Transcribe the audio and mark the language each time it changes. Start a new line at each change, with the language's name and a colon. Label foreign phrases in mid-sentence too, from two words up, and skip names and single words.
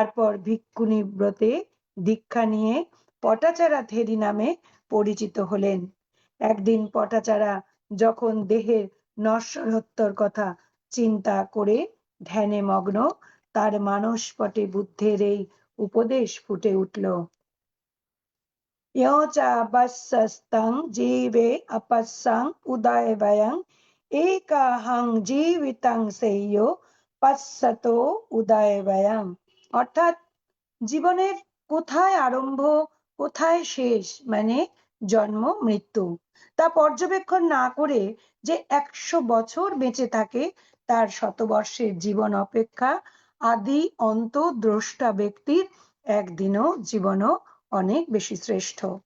Bangla: তারপর ভিক্ষুণী ব্রতে দীক্ষা নিয়ে পটাচারা থেরি নামে পরিচিত হলেন। একদিন পটাচারা যখন দেহের নশ্বরত্বর কথা চিন্তা করে ধ্যানে মগ্ন, তার মানসপটে বুদ্ধের এই উপদেশ ফুটে উঠল।
Pali: यो च बस्सस्तं जीवे अपस्सं उदयवयं एकाहं जीवितं सेयो পশ্যতো উদয়বয়ং।
Bangla: অর্থাৎ জীবনের কোথায় আরম্ভ কোথায় শেষ, মানে জন্ম মৃত্যু, তা পর্যবেক্ষণ না করে যে 100 বছর বেঁচে থাকে, তার শতবর্ষের জীবন অপেক্ষা আদি অন্ত দ্রষ্টা ব্যক্তির একদিনও জীবনও অনেক বেশি শ্রেষ্ঠ।